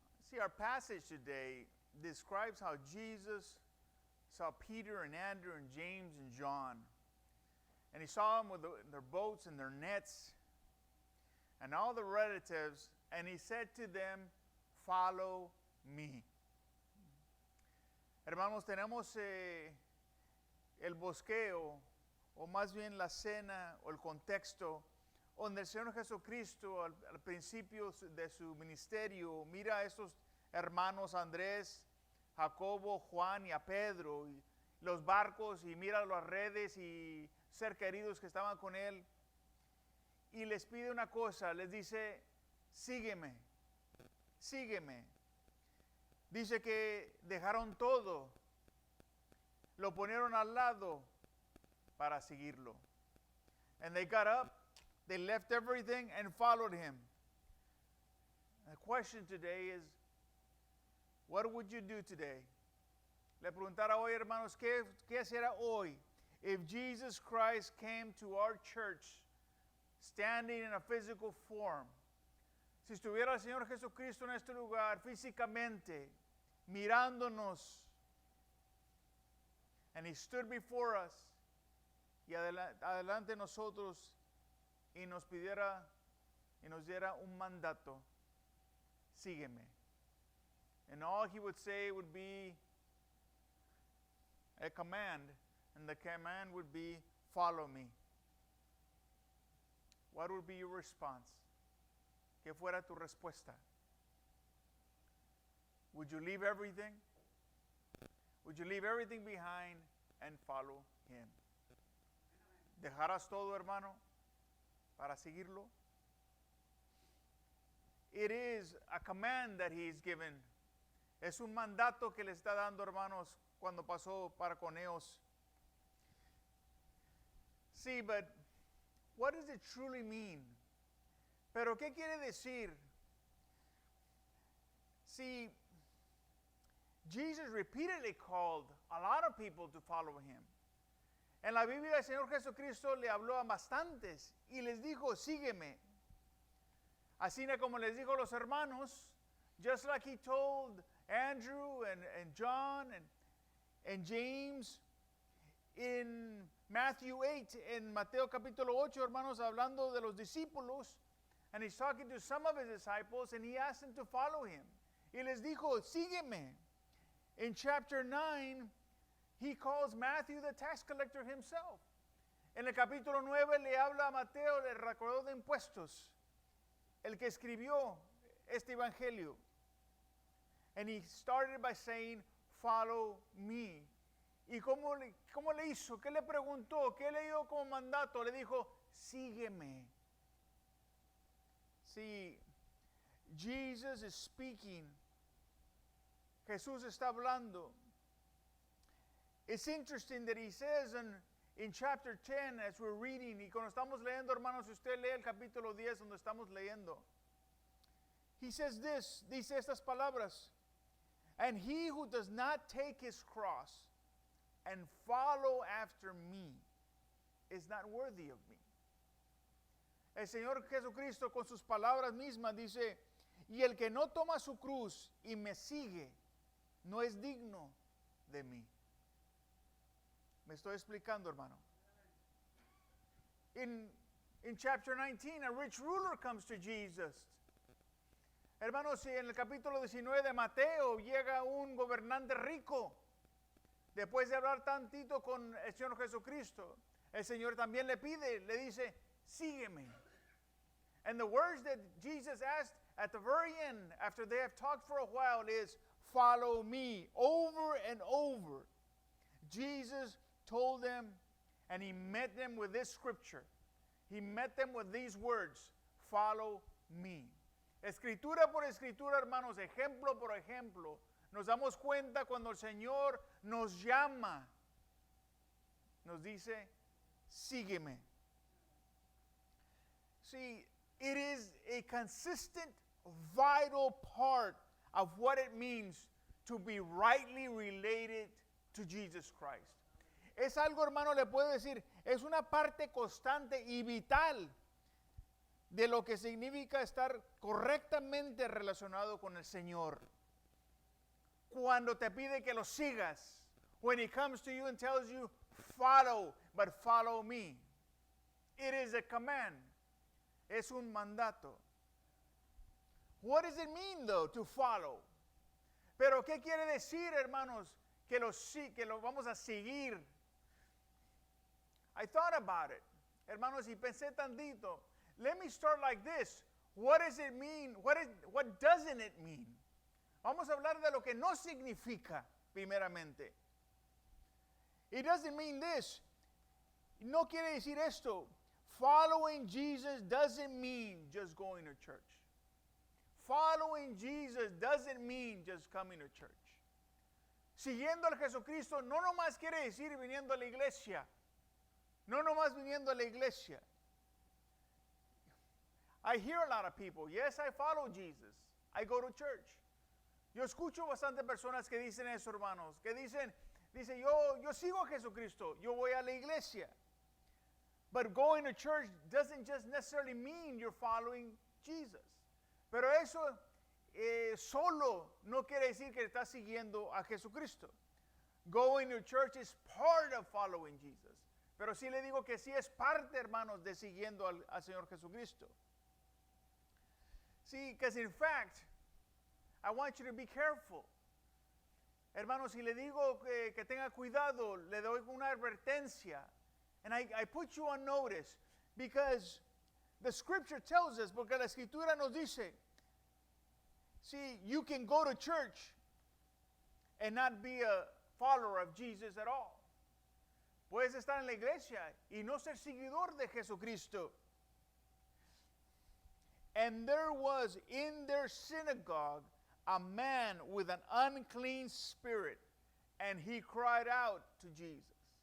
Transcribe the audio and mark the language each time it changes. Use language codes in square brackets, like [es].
[en] See, our passage today describes how Jesus saw Peter and Andrew and James and John. And he saw them with their boats and their nets and all the relatives, and he said to them, "Follow me." [es] Hermanos, tenemos el bosqueo, o más bien la cena o el contexto, donde el Señor Jesucristo al principio de su ministerio mira a esos hermanos Andrés, Jacobo, Juan y a Pedro, y los barcos, y mira las redes y ser queridos que estaban con él, y les pide una cosa, les dice, sígueme, sígueme. Dice que dejaron todo, lo ponieron al lado para seguirlo. [en] And they got up, they left everything and followed him. The question today is, what would you do today? [es] Le preguntara hoy, hermanos, ¿qué hacerá hoy [en] if Jesus Christ came to our church standing in a physical form? [es] Si estuviera el Señor Jesucristo en este lugar físicamente, mirándonos, [en] and he stood before us, [es] y adelante nosotros, y nos pidiera y nos diera un mandato, sígueme. [en] And all he would say would be a command, and the command would be, follow me. What would be your response? [es] ¿Qué fuera tu respuesta? [en] Would you leave everything? Would you leave everything behind and follow him? [es] ¿Dejarás todo, hermano, para seguirlo? [en] It is a command that he is given. [es] Es un mandato que le está dando, hermanos, cuando pasó para con ellos. Sí, [en] but what does it truly mean? [es] Pero ¿qué quiere decir? [en] See, Jesus repeatedly called a lot of people to follow him. [es] En la Biblia el Señor Jesucristo le habló a bastantes y les dijo, sígueme. Así como les dijo a los hermanos, [en] just like he told Andrew and John and James in Matthew 8, [es] en Mateo capítulo 8, hermanos, hablando de los discípulos, [en] and he's talking to some of his disciples, and he asked them to follow him. [es] Y les dijo, sígueme. [en] In chapter 9, he calls Matthew the tax collector himself. [es] En el capítulo 9 le habla a Mateo, el recaudador de impuestos, el que escribió este evangelio. [en] And he started by saying, follow me. [es] ¿Y cómo le hizo? ¿Qué le preguntó? ¿Qué le dio como mandato? Le dijo, sígueme. [en] See, Jesus is speaking. [es] Jesús está hablando. [en] It's interesting that he says in chapter 10, as we're reading, [es] y cuando estamos leyendo, [en] hermanos, si usted lee el capítulo 10 donde estamos leyendo, he says this, [es] dice estas palabras, [en] and he who does not take his cross and follow after me is not worthy of me. [es] El Señor Jesucristo con sus palabras mismas dice, y el que no toma su cruz y me sigue, no es digno de mí. Me estoy explicando, hermano. [en] In chapter 19, a rich ruler comes to Jesus. [es] Hermanos, si en el capítulo 19 de Mateo llega un gobernante rico, después de hablar tantito con el Señor Jesucristo, el Señor también le pide, le dice, sígueme. [en] And the words that Jesus asked at the very end, after they have talked for a while, is, follow me. Over and over, Jesus told them, and he met them with this scripture. He met them with these words, follow me. [es] Escritura por escritura, hermanos, ejemplo por ejemplo, nos damos cuenta cuando el Señor nos llama, nos dice, sígueme. [en] See, It is a consistent, vital part of what it means to be rightly related to Jesus Christ. [es] Es algo, hermano, le puedo decir, es una parte constante y vital de lo que significa estar correctamente relacionado con el Señor. Cuando te pide que lo sigas, [en] when he comes to you and tells you, follow, but follow me. It is a command. [es] Es un mandato. [en] What does it mean, though, to follow? [es] Pero, ¿qué quiere decir, hermanos, que lo vamos a seguir? [en] I thought about it, hermanos, [es] y pensé tantito. [en] Let me start like this. What does it mean? What doesn't it mean? [es] Vamos a hablar de lo que no significa, primeramente. [en] It doesn't mean this. [es] No quiere decir esto. [en] Following Jesus doesn't mean just going to church. Following Jesus doesn't mean just coming to church. [es] Siguiendo a Jesucristo no nomás quiere decir viniendo a la iglesia. No nomás viniendo a la iglesia. [en] I hear a lot of people, yes, I follow Jesus. I go to church. [es] Yo escucho bastante personas que dicen eso, hermanos, que dicen, yo sigo a Jesucristo, yo voy a la iglesia. [en] But going to church doesn't just necessarily mean you're following Jesus. [es] Pero eso solo no quiere decir que estás siguiendo a Jesucristo. [en] Going to church is part of following Jesus. [es] Pero sí le digo que sí es parte, hermanos, de siguiendo al Señor Jesucristo. [en] See, because in fact, I want you to be careful. [es] Hermanos, si le digo que tenga cuidado, le doy una advertencia. [en] And I put you on notice because the scripture tells us, [es] porque la escritura nos dice, [en] see, you can go to church and not be a follower of Jesus at all. [es] Puedes estar en la iglesia y no ser seguidor de Jesucristo. [en] And there was in their synagogue a man with an unclean spirit, and he cried out to Jesus.